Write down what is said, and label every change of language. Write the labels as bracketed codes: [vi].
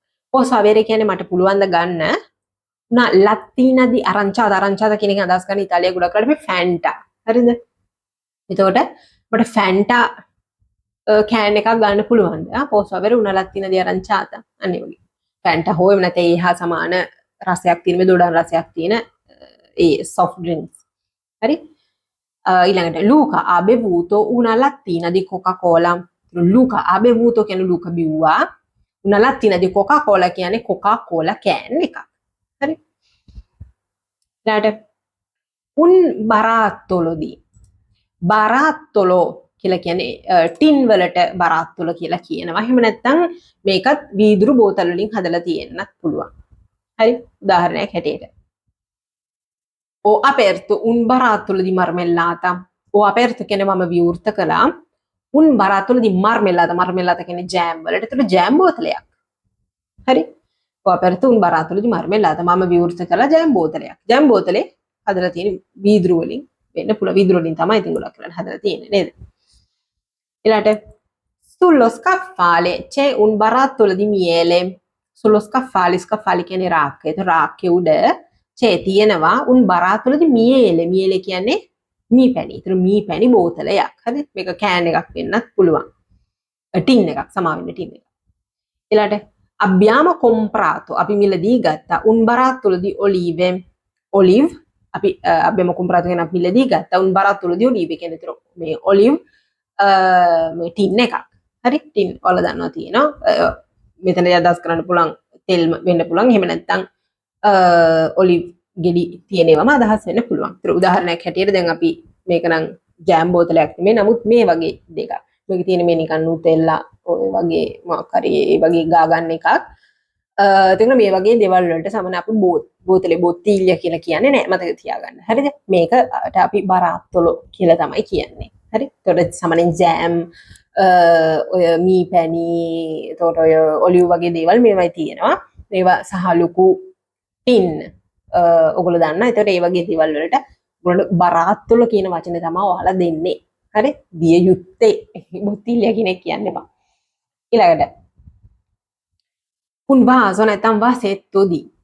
[it] Posso avere [si] කියන්නේ මට පුළුවන් ද ගන්න [it] una lattina di aranciata. [si] aranciata කියන එක අදහස් කරන්නේ ඉතාලිය ගොඩක් කරලා මේ Fanta. හරිද? එතකොට මට Fanta කෑන් එකක් ගන්න පුළුවන්ද? [it] Posso avere una lattina di aranciata? [si] අනේ වගේ. Fanta හෝ එහෙම නැත්නම් ඒ හා සමාන රසයක් තියෙන මේ දොඩම් රසයක් තියෙන ඒ soft drinks. හරි? ඊළඟට [it] Luca ha bevuto una lattina di Coca-Cola. Luca ha bevuto [si] කියන්නේ Luca බිව්වා. [it] una lattina di Coca-Cola [si] කියන්නේ Coca-Cola කෑන් එකක්. හරි? ඊළඟට [it] un barattolo di [si] barattolo කියලා කියන්නේ ටින් වලට බරාත්තොල කියලා කියනවා. එහෙම නැත්නම් මේකත් වීදුරු බෝතල් වලින් හදලා තියෙන්නත් පුළුවන්. හරි? උදාහරණයක් හැටියට. [it] Ho aperto un barattolo di marmellata. Ho aperto [si] කියන්නේ මම විවෘත කළා. [it] un barattolo di marmellata. [si] marmellata කියන්නේ ජෑම් වලට. ඒතර ජෑම් බෝතලයක්. හරි? [it] Ho aperto un barattolo di marmellata. [si] මම විවෘත කළා ජෑම් බෝතලයක්. ජෑම් බෝතලේ හදලා තියෙන වීදුරු වලින් වෙන්න පුළුවන්. වීදුරු වලින් තමයි ඉතින් ගොඩක් කරලා හදලා තියෙන්නේ නේද? ඊළඟට [it] sullo scaffale c'è un barattolo di miele. sullo scaffale [si] කියන්නේ රාක්කය. ඒක රාක්කේ උඩ c'è තියෙනවා [it] un barattolo di miele. [si] miele කියන්නේ මී පැණි. ඒතර මී පැණි බෝතලයක්. හරිද? මේක කෑන් එකක් වෙන්නත් පුළුවන්. ටින් එකක් සමාවෙන්න ටින් එකක්. ඊළඟට [it] abbiamo comprato [si] අපි මිලදී ගත්තා [it] un barattolo di olive. [si] olive අපි [it] abbiamo comprato [si] කියන අපි මිලදී ගත්තා [it] un barattolo di olive [si] කියන්නේ ඒතර මේ olive මේ ටින් එකක්. හරි? ටින් වල දන්නවා තියෙනවා. මෙතන අදහස් කරන්න පුළුවන් තෙල් වෙන්න පුළුවන්. එහෙම නැත්නම් ඔලිව් ගෙඩි තියෙනවම අදහස් වෙන්න පුළුවන්. ඒතර උදාහරණයක් හැටියට දැන් අපි මේක නම් ජෑම් බෝතලයක් නෙමෙයි. නමුත් මේ වගේ දෙකක්. මේක තියෙන මේ නිකන් නුතෙල්ලා ඔය වගේ මොකක් හරි ඒ වගේ ගා ගන්න එකක්. එතන මේ වගේ දේවල් වලට සමන අපි බෝතලේ බොත්තිල්ලිය කියලා කියන්නේ නෑ. මතක තියාගන්න. හරිද? මේකට අපි බරාත්තොලෝ කියලා තමයි කියන්නේ. හරි? ඒතකොට සමනෙන් ජෑම් ඔය මී පැණි එතකොට ඔය ඔලිව් වගේ දේවල් මේවයි තියෙනවා. මේවා සහ ලොකු ටින් ඔයගොල්ලෝ දන්නා. ඒතකොට ඒ වගේ දේවල් වලට ඔයගොල්ලෝ බරාත්තොලෝ කියන වචනේ තමයි ඔයාලා දෙන්නේ. හරි? දිය යුත්තේ බොත්තිල්ලිය කෙනෙක් කියන්න එපා. ඊළඟට [it] un vaso [si] නැත්නම් [it] vasetto di.